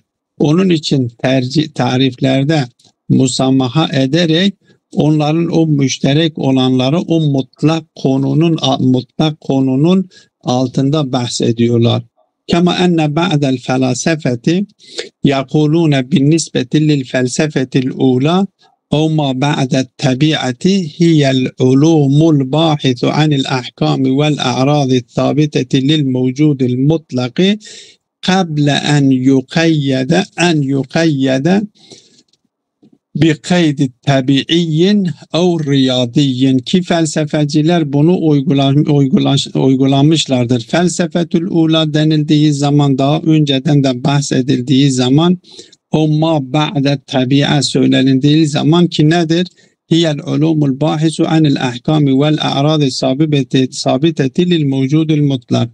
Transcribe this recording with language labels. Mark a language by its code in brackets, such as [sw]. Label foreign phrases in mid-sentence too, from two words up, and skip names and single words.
[tr] Onun için tariflerde musamaha ederek onların o müşterek olanları o mutlak konunun altında bahsediyorlar. [ar] كما أن بعض الفلاسفة يقولون بالنسبة للفلسفة الأولى أو ما بعد الطبيعة هي العلوم الباحث عن الأحكام والأعراض الثابتة للموجود المطلق قبل أن يقيد بقيد tabi'i أو riyadi. [tr] Ki felsefeciler bunu uygulamışlardır. [ar] الفلسفة الأولى [tr] denildiği zaman, daha önceden de bahsedildiği zaman, o [ar] ما بعد الطبيعة [tr] söylenildiği zaman ki nedir? [ar] هي العلوم الباحثة عن الأحكام والأعراض الثابتة للموجود المطلق.